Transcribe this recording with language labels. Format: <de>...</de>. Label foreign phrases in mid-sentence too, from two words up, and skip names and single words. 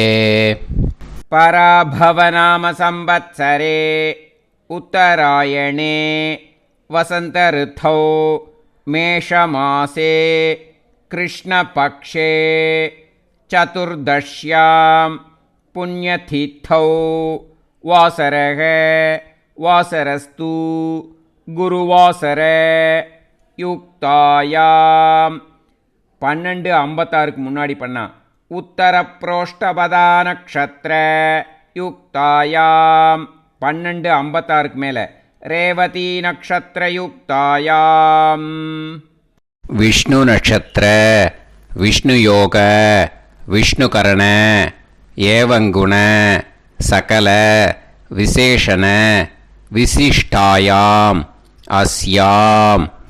<sa>पराभवनाम संवत्सरे उत्तरायणे वसंत ऋतौ मेषमासे कृष्णपक्षे चतुर्दश्यां पुण्यतिथौ वासरः वासरस्तु गुरुवासर युक्तायाम 12:56</sa> <ta>முன்னாடி பண்ணா</ta> <sa>उत्तर प्रोष्ठपदा नक्षत्र युक्तायाम् 12:56 மேல रेवती नक्षत्र युक्तायाम्. विष्णु नक्षत्र विष्णु योग विष्णुकरण एवंगुण सकल विशेषण विशिष्टायाम् अस्याम्</sa>